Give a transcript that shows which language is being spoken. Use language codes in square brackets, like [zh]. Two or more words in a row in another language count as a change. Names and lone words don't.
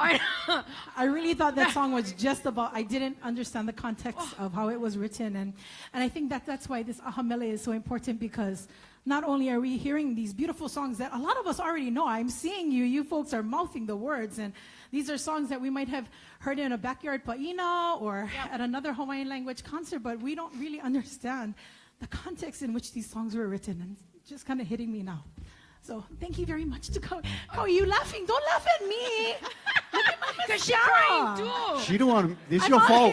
[en] I really thought that song was just about, I didn't understand the context of how it was written. And I think that's why this [haw] aha mele [en] is so important, because not only are we hearing these beautiful songs that a lot of us already know, I'm seeing you folks are mouthing the words. And these are songs that we might have heard in a backyard paʻina or at another Hawaiian language concert, but we don't really understand the context in which these songs were written. And it's just kind of hitting me now. So thank you very much to Kau. Kau, are you laughing? Don't laugh at me. Look at my mascara. She's crying too. She don't want. This is your fault.